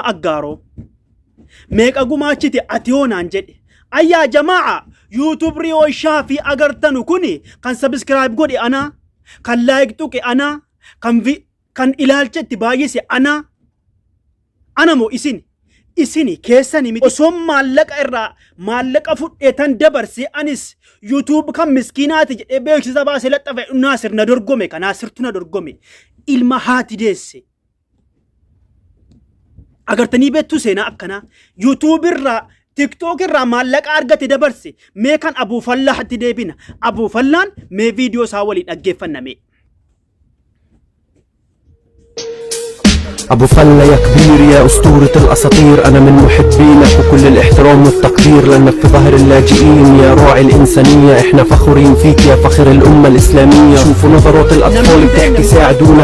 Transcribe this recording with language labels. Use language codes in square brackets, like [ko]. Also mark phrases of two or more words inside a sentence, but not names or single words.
[om] aggaaroo meeqa gumaachite ati hoonaan jedhe ayyaa jamaa YouTube riyoo shaafi agartanu kuni kan subscribe godhe ana kan like tuqe ana kan ilaalchetti baay'ise ana moo isini keessani miti osoo maallaqa fudheetan dabarse anis YouTube kan miskiinaati jedhee beeksisa baasee laxxafe Naasir na dorgome kan Naasirtu na dorgome ilma haati deesse agartanii beektu seenaa akkana YouTube irraa TikTok irraa maallaqa argate dabarse mee kan Abuu Fallaahatti deebina Abuu Fallaan mee viidiyoo isaa walii dhaggeeffanname [ar] أبو فلا يا كبير يا أسطورة الأساطير أنا من محبينك وكل الاحترام والتقدير لأنك في ظهر اللاجئين يا راعي الإنسانية إحنا فخورين فيك يا فخر الأمة الإسلامية شوفوا نظرات الأطفال بتحكي ساعدونا